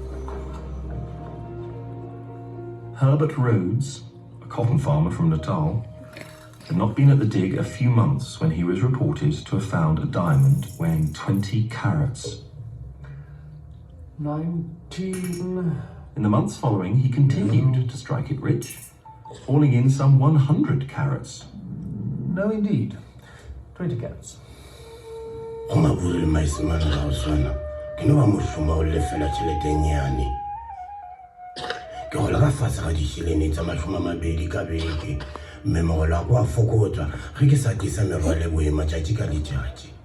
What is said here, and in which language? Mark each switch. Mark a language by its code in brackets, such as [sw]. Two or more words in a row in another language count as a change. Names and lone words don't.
[en] Herbert Rhodes, a cotton farmer from Natal, had not been at the dig a few months when he was reported to have found a diamond weighing 20 carats. 19. In the months following, he continued to strike it rich, hauling in some 100 carats. No, indeed. 20 carats. Ungabuli maisimane la uswana. [nso] Ke no ba moshoma o lefela tšhelete e nyane. Ke gola ka fatshe ga dišhelene tsa 20 ka beke. Mme mogolo wa ko a fokotswa ge ke sa tlisa merwalo e boima tšatši ka letšatši.